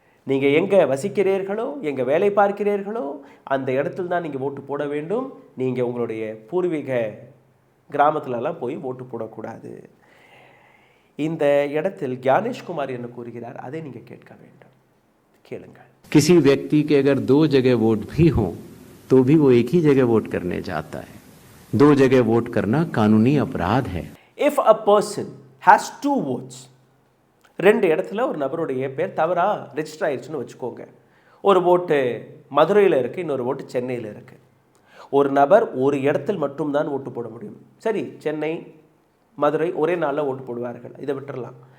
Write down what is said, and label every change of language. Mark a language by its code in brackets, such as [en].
[ta] நீங்கள் எங்கே வசிக்கிறீர்களோ, எங்கே வேலை பார்க்கிறீர்களோ அந்த இடத்துல தான் நீங்கள் ஓட்டு போட வேண்டும். நீங்கள் உங்களுடைய பூர்வீக கிராமத்திலலாம் போய் ஓட்டு போடக்கூடாது. இந்த இடத்தில் ஞானேஷ்குமார் என்ன கூறுகிறார் அதை நீங்கள் கேட்க வேண்டும். கேளுங்கள். [hi] किसी व्यक्ति के अगर 2 जगह वोट भी हों तो भी वो एक ही जगह वोट करने जाता है. 2 जगह वोट करना कानूनी अपराध है. [en] If a person has 2 votes, [ta] 2 இடத்துல ஒரு நபருடைய பேர் தவறா ரெஜிஸ்டர் ஆயிடுச்சுன்னு வச்சுக்கோங்க. ஒரு ஓட்டு மதுரையில் இருக்குது, இன்னொரு ஓட்டு சென்னையில் இருக்குது. ஒரு நபர் ஒரு இடத்தில் மட்டும்தான் ஓட்டு போட முடியும். சரி, சென்னை மதுரை ஒரே நாளில் ஓட்டு போடுவார்கள், இதை விட்டுறலாம்.